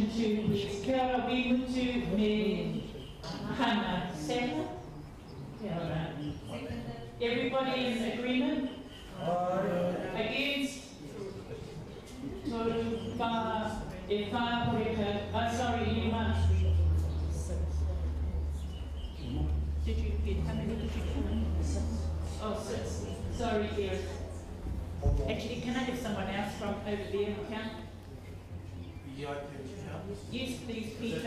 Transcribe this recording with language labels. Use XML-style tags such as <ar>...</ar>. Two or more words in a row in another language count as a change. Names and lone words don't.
<mi>is kia ora Wimutu me Hannah Seta. Kia ora.</mi> <en>Everybody in agreement? Against?</en> <mi>Toru wha e wha horeka.</mi> <en>Sorry, you must. Did you get how many did you count? Oh, 6. Sorry, dear. Actually, can I have someone else from over there count? Yes, please, Peter.</en>